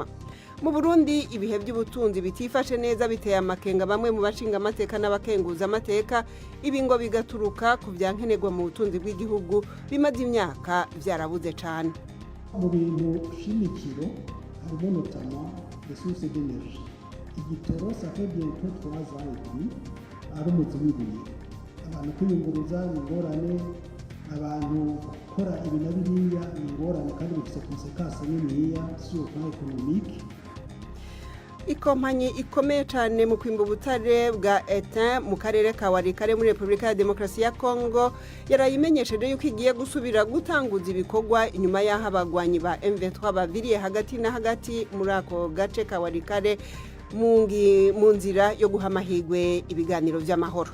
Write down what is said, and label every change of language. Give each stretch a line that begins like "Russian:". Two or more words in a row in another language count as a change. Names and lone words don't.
Rundi: Mu Burundi ibihe by'ubutunzi bitifashe neza biteye amakenga bamwe mu bashinga amateka n'abakenguza amateka, ibi ngo bigaturuka ku byankenerwa mu butunzi bw'igihugu bimaze imyaka byarabuze cyane. Mu bintu shimikiro harimo
French: notamment ressources d'énergie. Igitoro ça fait bientôt 3 ans et demi
Rundi: ari umuzi w'ibuye. Abantu kwiyunguruza ni ingorane, abantu gukora ibi na biriya ni ingorane kandi bifite konsekansi niniya
French: sur le plan économique.
Rundi: Ikompanyi ikomeye cyane mu kwimba ubutare bwa Etain mu karere ka Warikare muri Republika ya Demokarasi ya Kongo yarayimenyesheje yuko igiye gusubira gutanguza ibikorwa inyuma y'aho abagwanyi ba M23 baviriye hagati na hagati muri ako gace ka Warikare mu nzira yo guha amahirwe ibiganiro by'amahoro.